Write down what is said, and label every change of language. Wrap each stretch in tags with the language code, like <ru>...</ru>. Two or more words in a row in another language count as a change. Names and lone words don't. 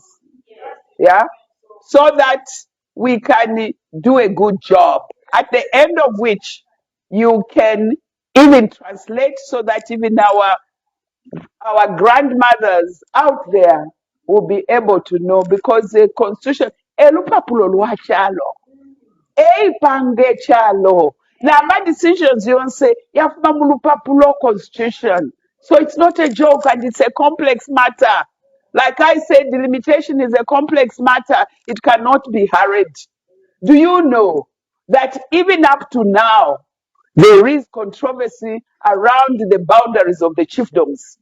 <en>Yeah, so that we can do a good job, at the end of which you can even translate so that even our grandmothers out there will be able to know, because the constitution</en> <bem>elupapulo lwakyalo eipange kyalo nama decisions yonse yafuna mu lupapulo constitution.</bem> <en>So it's not a joke, and it's a complex matter. Like I said, delimitation is a complex matter. It cannot be hurried. Do you know that even up to now, there is controversy around the boundaries of the chiefdoms?</en>